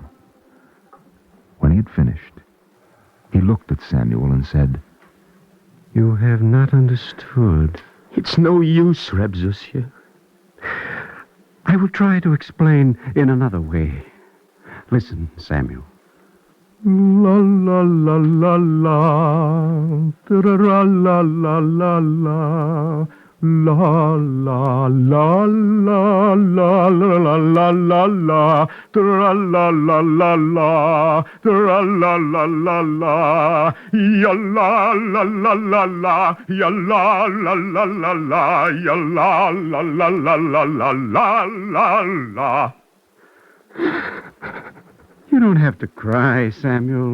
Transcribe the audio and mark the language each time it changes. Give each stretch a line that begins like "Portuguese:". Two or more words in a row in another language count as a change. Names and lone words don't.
English: When he had finished, he looked at Samuel and said, "You have not understood." "It's no use, Reb Zusia." "I will try to explain in another way. Listen, Samuel. La la la la la, tra la la la la, la la la la la la la la la, tra la la la la, tra la la la la, ya la la la la la, ya la la la la la, ya la la la la la la la la. You don't have to cry, Samuel.